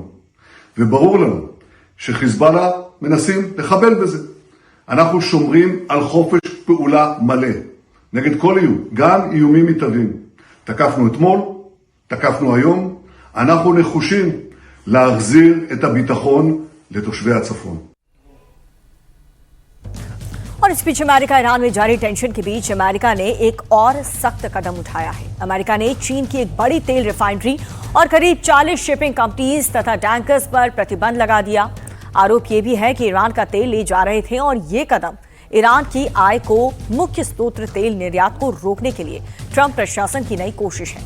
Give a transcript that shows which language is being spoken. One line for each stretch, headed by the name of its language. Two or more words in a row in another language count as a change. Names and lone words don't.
Hebrew: וברור לנו שחיזבאללה מנסים לחבל בזה. אנחנו שומרים על חופש פעולה מלא. נגד כל איום, גם איומים מתהווים. תקפנו אתמול, תקפנו היום. אנחנו נחושים להחזיר את הביטחון לתושבי הצפון.
Hindi: और इस बीच अमेरिका ईरान में जारी टेंशन के बीच अमेरिका ने एक और सख्त कदम उठाया है। अमेरिका ने चीन की एक बड़ी तेल रिफाइनरी और करीब 40
English: shipping companies
Hindi: तथा टैंकर्स पर प्रतिबंध लगा दिया। आरोप ये भी है कि ईरान का तेल ले जा रहे थे और ये कदम ईरान की आय को मुख्य स्रोत तेल निर्यात को रोकने के लिए ट्रंप प्रशासन की नई कोशिश है।